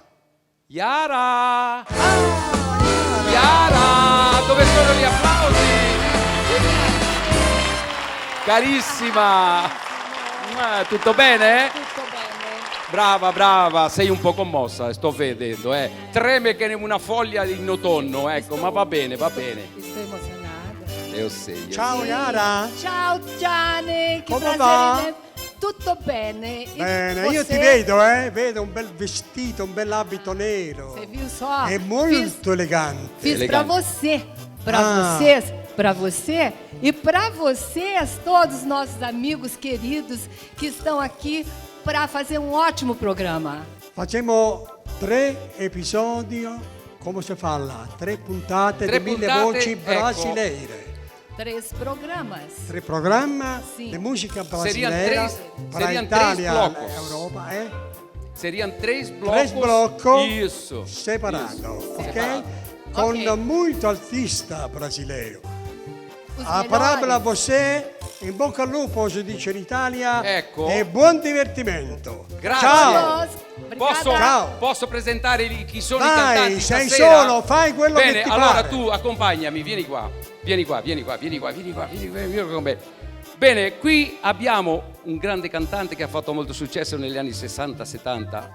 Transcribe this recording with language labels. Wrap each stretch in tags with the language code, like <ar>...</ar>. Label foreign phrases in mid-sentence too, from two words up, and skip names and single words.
<it>Yara! Yara! Dove sono gli applausi? Carissima! Tutto bene? Tutto bene. Brava, sei un po' commossa, sto vedendo, Treme che una foglia in autunno, ecco, ma va bene.</it> <pt>Estou emozionada. Eu sei.</pt> <it>Ciao Yara. Ciao Gianni, che Come</it> <pt>prazer</pt> <it>va? in- Tutto bene. E Bene, io</it> <pt>você?</pt> <it>ti vedo, vedo un bel vestito, un bell'abito nero.</it> <pt>Você viu só?</pt> <it>È molto elegante.</it> <pt>Fiz pra</pt> <it>Elegante.</it> <pt>você, pra</pt> <it>Ah.</it> <pt>vocês, pra você e pra vocês, todos os nossos amigos queridos que estão aqui para fazer um ótimo programa.</pt> <it>Facciamo 3 episodi, come si fa là? 3 puntate Tre di 1000 puntate, voci ecco. brasileire.</it> <pt>3 programas.</pt> <it>3 programmi Sì. di musica</it> <pt>Seriam brasileira três- para seriam Italia três e blocos. Europa, Seriam 3 blocos. 3 blocos Isso.</pt> <it>separato, ok? Separato. Con Ok.</it> <pt>muito artista brasileiro. Os A melhores. parabola a você,</pt> <it>in bocca al lupo si dice in Italia, Ecco. e buon divertimento. Grazie. Ciao! Posso, Ciao. posso presentare chi sono i Dai, cantanti sei stasera? solo, fai quello Bene, che ti allora pare. tu accompagnami, vieni qua con me. Bene, qui abbiamo un grande cantante che ha fatto molto successo negli anni 60-70.</it>